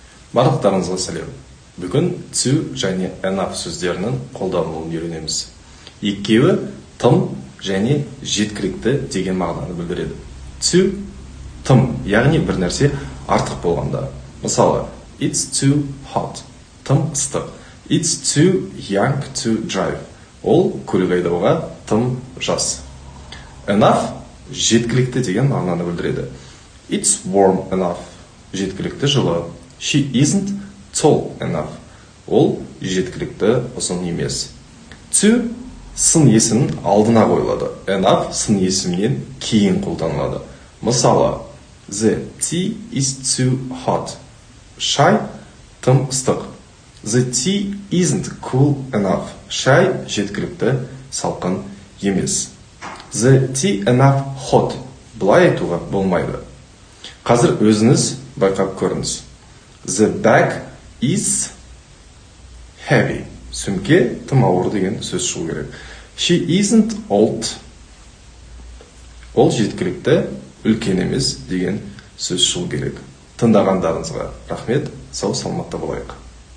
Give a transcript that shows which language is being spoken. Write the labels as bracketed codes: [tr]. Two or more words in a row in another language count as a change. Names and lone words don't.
[kk] Барлықтарыңызға сәлем. Бүгін to және enough сөздерінің қолданылуын үйренеміз. Екеуі тым және жеткілікті деген мағынаны білдіреді. To тым, яғни бір нәрсе артық болғанда. Мысалы, [en] it's too hot. [kk] Тым ыстық. [en] It's too young to drive. [kk] Ол көлік айдауға тым жас. Enough жеткілікті деген мағынаны білдіреді. [en] It's warm enough. [kk] Жеткілікті жылы. [en] She isn't tall enough. [kk] Ол жеткілікті ұзын емес. To сын есімнің алдына қойылады. Enough сын есімнен кейін қолданылады. Мысалы, [en] the tea is too hot. [kk] Шай тым ыстық. [en] The tea isn't cool enough. [kk] Шай жеткілікті салқын емес. [en] The tea enough hot. [kk] Бұлай айтуға болмайды. Қазір өзіңіз байқап көріңіз. [en] The bag is heavy. [kk] Сөмке тым ауыр деген сөз шығу керек. [en] She isn't old. [kk] Ол жеткілікті үлкен емес деген сөз шығу керек. Тыңдағандарыңызға рахмет. Сау саламатта болайық.